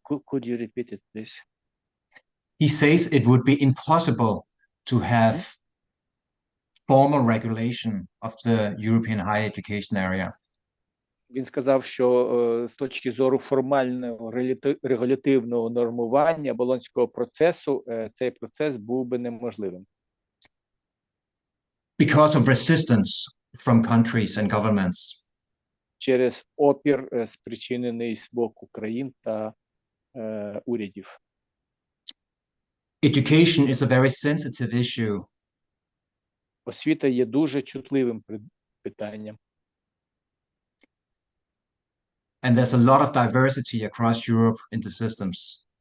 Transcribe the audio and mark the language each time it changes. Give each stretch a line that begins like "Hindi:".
English: Could you repeat it, please? He says it would be impossible to have formal regulation of the European higher education area.
Ukrainian: Він сказав, що з точки зору формального регулятивного нормування Болонського процесу цей процес був би неможливим.
English: Because of resistance from countries and governments.
Ukrainian: Через опір, спричинений з боку країн та урядів.
English: Education is a very sensitive issue.
Ukrainian: Освіта є дуже чутливим питанням.
English: And there's a lot of diversity across Europe in the systems.